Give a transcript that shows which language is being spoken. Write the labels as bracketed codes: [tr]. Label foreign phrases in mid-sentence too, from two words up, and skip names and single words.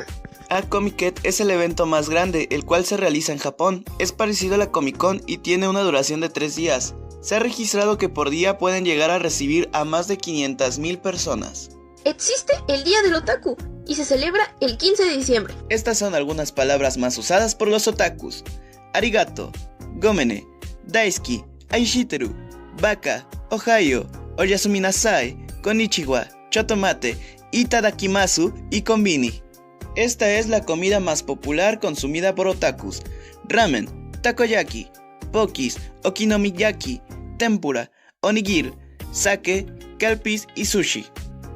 [es] A-Comiket es el evento más grande, el cual se realiza en Japón. Es parecido a la Comic Con y tiene una duración de 3 días. Se ha registrado que por día pueden llegar a recibir a más de 500,000 personas. Existe el Día del Otaku y se celebra el 15 de diciembre. Estas son algunas palabras más usadas por los otakus: [ja] ありがとう、ごめんね、大好き、愛してる、バカ、おはよう、おやすみなさい、こんにちは、ちょっと待って、いただきます y コンビニ. [es] Esta es la comida más popular consumida por otakus: ramen, takoyaki, pokis, okonomiyaki, tempura, onigiri, sake, kelpis y sushi.